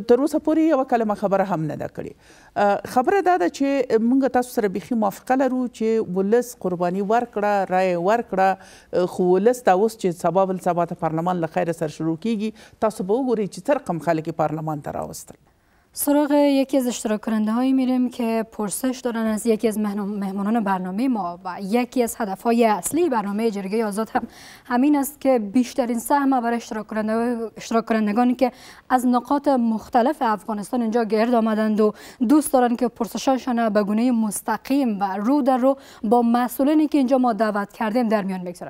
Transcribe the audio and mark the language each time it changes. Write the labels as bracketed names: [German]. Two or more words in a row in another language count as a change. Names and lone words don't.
[Pashto] تر اوسه پورې یوه کلمه خبره هم نه ده کړې. خبره دا ده چې مونږ تاسو سره بیخي موافقه لرو چې ولس قرباني ورکړه، رایه ورکړه، خو ولس دا اوس چې سبا بل سبا ته پارلمان له خیره سره شروع کیږي، تاسو به وګورئ چې څه رقم خلک پارلمان ته راوستل. [Persian] سراغ یکی از اشتراک کننده هایی میریم که پرسش دارن از یکی از مهمانان برنامه ما و یکی از هدفهای اصلی برنامه جرگه آزاد هم همین است که بیشترین سهم برای اشتراک کنندگانی که از نقاط مختلف افغانستان اینجا گرد آمدند و دوست دارن که پرسشاشان به گونه مستقیم و رو در رو با مسئولینی که اینجا ما دعوت کردیم در میان بگذارن.